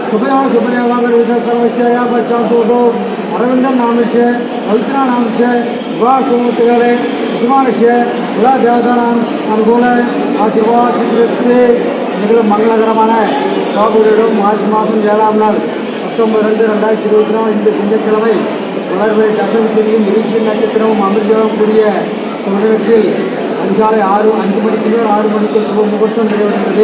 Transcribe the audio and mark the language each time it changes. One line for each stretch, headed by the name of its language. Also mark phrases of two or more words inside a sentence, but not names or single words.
Sanskrit: अरविन्दन् नामस्य पवित्रा नामस्य विवाहसुमुहूर्तकाले यजमानस्य कुलदेवतानाम् अनुकूल आशीर्वाद चित्रस्य
Tamil: மிகவும் மங்களகரமான சாகுபடியிடும் மாசி மாதம் 7ஆம் நாள் 19/2/2024 இந்த திங்கட்கிழமை வளர்வை தசமி திதியும் விருட்சி நட்சத்திரமும் அமிர்தமும் கூடிய சமயத்தில் அதிகாலை 5 மணிக்கு மேல் 6 மணிக்கு சுப முகூர்த்தம் நிறைவடைந்தது.